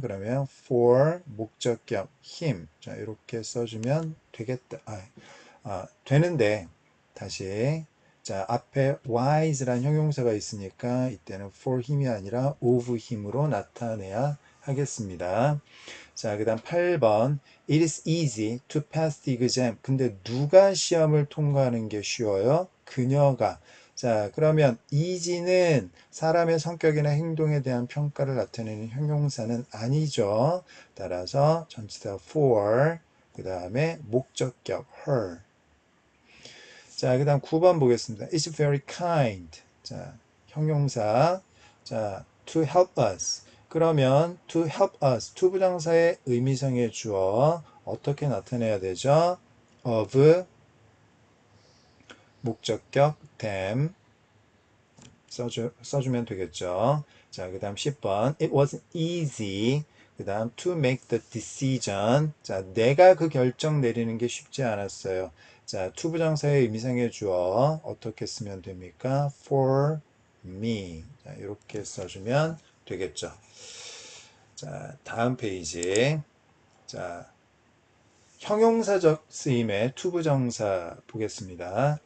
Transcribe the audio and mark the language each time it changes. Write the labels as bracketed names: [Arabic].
[Korean] 그러면 for 목적격 him. 자, 이렇게 써주면 되겠다. 되는데 다시 자, 앞에 wise란 형용사가 있으니까 이때는 for him이 아니라 of him으로 나타내야 하겠습니다. 자, 그 다음 8번. [English] It is easy to pass the exam. [Korean] 근데 누가 시험을 통과하는 게 쉬워요? 그녀가. 자, 그러면 easy는 사람의 성격이나 행동에 대한 평가를 나타내는 형용사는 아니죠. 따라서 전치사 for, 그 다음에 목적격 her. 자, 그 다음 9번 보겠습니다. [English] It's very kind. 자, 형용사. 자, to help us. 그러면 to help us. [Korean] 투부정사의 의미상의 주어 어떻게 나타내야 되죠? of 목적격 them 써주면 되겠죠. 자, 그 다음 10번. [English] It wasn't easy. 그 다음 to make the decision. [Korean] 자, 내가 그 결정 내리는 게 쉽지 않았어요. 자, 투부정사의 의미상의 주어 어떻게 쓰면 됩니까? [English] For me. [Korean] 자, 이렇게 써주면 되겠죠. 자, 다음 페이지. 자, 형용사적 쓰임의 투부정사 보겠습니다.